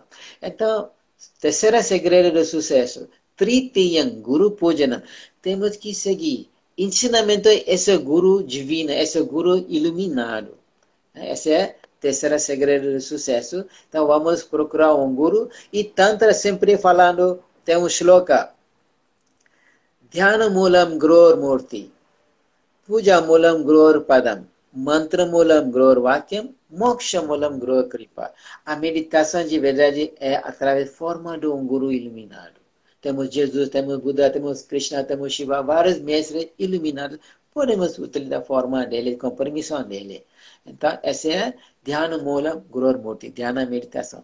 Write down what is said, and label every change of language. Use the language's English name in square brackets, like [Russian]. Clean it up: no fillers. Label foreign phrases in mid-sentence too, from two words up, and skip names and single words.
[Portuguese] Então, terceiro segredo do sucesso. [Sanskrit] तृतीयं गुरु पूजन. [Portuguese] Temos que seguir. Ensinamento esse guru divino, esse guru iluminado. Esse é o terceiro segredo do sucesso. Então vamos procurar um guru. E Tantra sempre falando, tem um shloka. [Sanskrit] ध्यान मूलं गुरोर् मूर्तिः. पूजा मूलं गुरोर् पदम्. मन्त्र मूलं गुरोर् वाक्यं। मोक्ष मूलं गुरोर् कृपा. [Portuguese] A meditação de verdade é através da forma de um guru iluminado. Temos Jesus, temos Buda, temos Krishna, temos Shiva, vários mestres iluminados. Podemos utilizar a forma dele, com permissão dele. Então, esse é [Sanskrit] ध्यान मूलं गुरोर् मूर्तिः, [Portuguese] Dhyana meditação.